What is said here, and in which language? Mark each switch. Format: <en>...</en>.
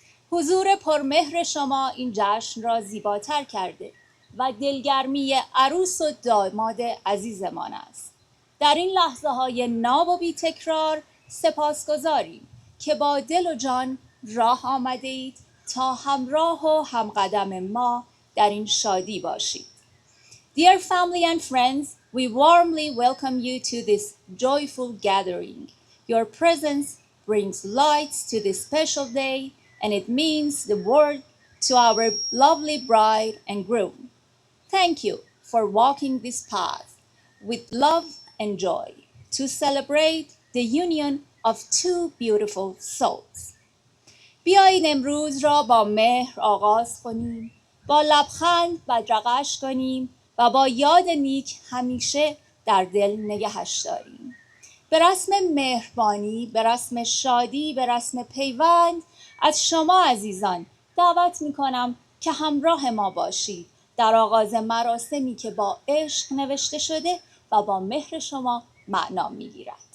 <fa>حضور پرمهر شما این جشن را زیباتر کرده و دلگرمی عروس و داماد عزیزمان است در این لحظه های ناب و بی تکرار سپاسگزاریم که با دل و جان راه آمده اید تا همراه و همقدم ما در این شادی باشید.</fa> <en>Dear family and friends, we warmly welcome you to this joyful gathering. Your presence brings lights to this special day and it means the world to our lovely bride and groom. Thank you for walking this path with love and joy to celebrate the union of two beautiful souls.</en> <fa>بیایید امروز را با مهر آغاز کنیم، با لبخند بدرقش کنیم و با یاد نیک همیشه در دل نگهش داریم. به رسم مهربانی، به رسم شادی، به رسم پیوند از شما عزیزان دعوت می‌کنم که همراه ما باشید در آغاز مراسمی که با عشق نوشته شده و با مهر شما معنا می‌گیرد.</fa>